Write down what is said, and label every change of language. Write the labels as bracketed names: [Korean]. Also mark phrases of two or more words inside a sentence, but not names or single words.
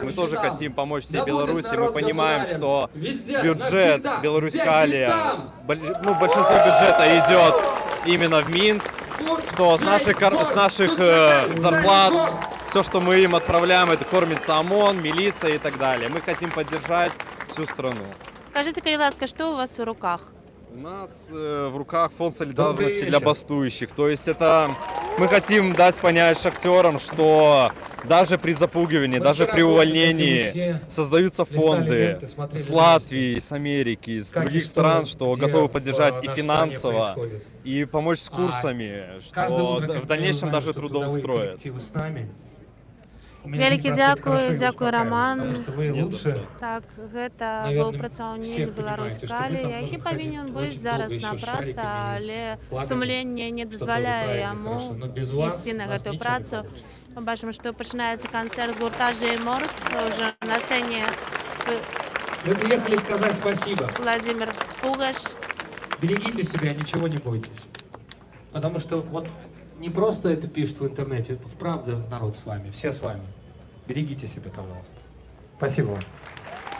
[Russian] Мы тоже хотим помочь всей Беларуси, мы понимаем, что бюджет Беларусь-Калі, ну большинство бюджета идет именно в Минск, что с наших зарплат, все, что мы им отправляем, это кормится ОМОН, милиция и так далее. Мы хотим поддержать всю страну. Скажите, [Belarusian] калі ласка, [Russian] что у вас в руках? У нас в руках фонд солидарности для бастующих. То есть это мы хотим дать понять шахтерам, что даже при запугивании, даже при увольнении создаются фонды с Латвии, с Америки, из других стран, что готовы поддержать и финансово, и помочь с курсами, что в дальнейшем даже трудоустроят. [Belarusian] Вялікі дзякуй, Роман. Так, гэта быў працаўнік Беларусь-Калі, які павінен быць зараз на працы, але сумленне не дазваляе яму ісці на гэтую працу. Мы бачым, што пачынаецца канцэрт гурта Джей Морс, уже на сцэне. [Russian] Мы приехали сказать спасибо. Владимир Пугаш. Берегите себя, ничего не бойтесь. Потому что вот не просто это пишут в интернете, правда народ с вами, все с вами. Берегите себя, пожалуйста.